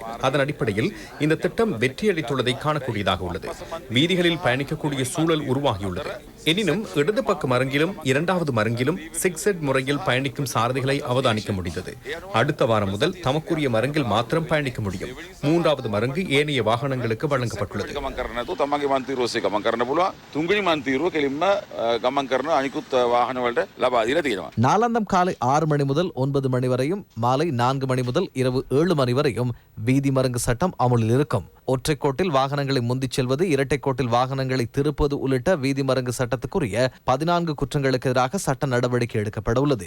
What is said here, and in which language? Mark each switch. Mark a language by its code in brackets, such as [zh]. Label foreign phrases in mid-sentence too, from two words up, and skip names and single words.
[ta] அதன் அடிப்படையில் இந்த திட்டம் வெற்றியளித்துள்ளதை காணக்கூடியதாக உள்ளது. வீதிகளில் பயணிக்கக்கூடிய சூழல் உருவாகியுள்ளது. எனினும் இடது பக்க மருங்கிலும் 2வது மருங்கிலும் சிக்ஸட் முறையில் பயணிக்கும் சாரதிகளை அவதானிக்க முடிந்தது. அடுத்த வாரம் முதல் தமக்குரிய மருங்கில் மாத்திரம் பயணிக்க முடியும். 3வது மருங்கு ஏனைய வாகனங்களுக்கு வழங்கப்பட்டுள்ளது. [si] මන්තීරුව ඔස්සේ ගමන් කරන්න පුළුවන්. තුන්වෙනි මන්තීරුව කෙලින්ම ගමන් කරන අනිකුත් වාහන වලට ලබා දීලා තියෙනවා. [ta] நாளாந்தம் காலை 6 மணி முதல் 9 மணி வரையும் மாலை 4 மணி முதல் இரவு 7 மணி வரையும் வீதி மருங்கு சட்டம் அமலில் இருக்கும். ஒற்றைக்கோட்டில் வாகனங்களை முந்திச் செல்வது, இரட்டைக்கோட்டில் வாகனங்களை திருப்பது உள்ளிட்ட வீதி மருங்கு சட்டத்துக்குரிய 14 குற்றங்களுக்கு எதிராக சட்ட நடவடிக்கை எடுக்கப்பட உள்ளது.